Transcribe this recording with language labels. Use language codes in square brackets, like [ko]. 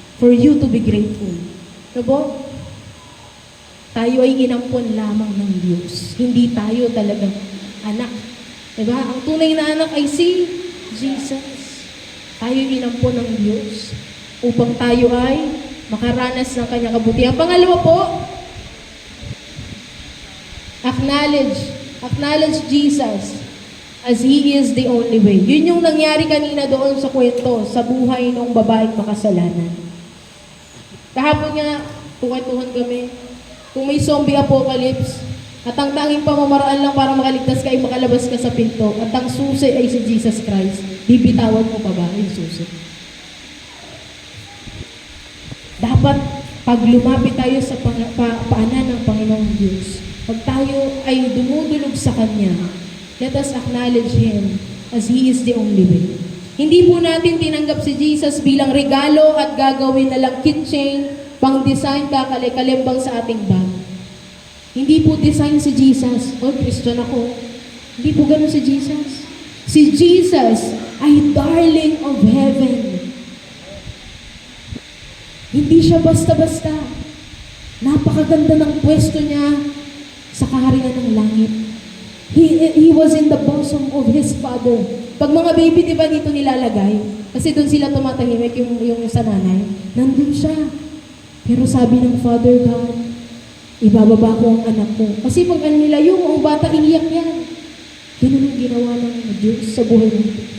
[en] For you to be grateful. Diba? [tl] Tayo ay inampon lamang ng Diyos. Hindi tayo talagang anak. Diba? Ang tunay na anak ay si Jesus. Tayo inampon ng Diyos upang tayo ay makaranas ng kanyang kabutihan. Pangalawa po, [en] acknowledge Jesus as He is the only way. [tl] Yun yung nangyari kanina doon sa kwento, sa buhay ng babaeng makasalanan. Kahapon nga, tukay-tuhan kami, kung may zombie apocalypse, at ang tanging pamamaraan lang para makaligtas ka ay makalabas ka sa pinto, at ang susi ay si Jesus Christ, bibitawan mo pa ba yung susi? Dapat, pag lumapit tayo sa paanan ng Panginoong Diyos, pag tayo ay dumudulog sa Kanya, [en] let us acknowledge Him as He is the only way. [tl] Hindi po natin tinanggap si Jesus bilang regalo at gagawin na lang keychain, pang-design, kakalimbang sa ating bag. Hindi po design si Jesus. Oh, Christian ako. Hindi po ganun si Jesus. Si Jesus ay [en] darling of heaven. [tl] Hindi siya basta-basta. Napakaganda ng pwesto niya sa kaharian ng langit. [en] He was in the bosom of His Father. [tl] Pag mga baby, di ba dito nilalagay? Kasi doon sila tumatahimik yung sa nanay. Nandun siya. Pero sabi ng Father God, ibababa ko ang anak ko. Kasi pag nila yung bata, iiyak yan. Ganun ang ginawa ng Diyos sa buhay mo.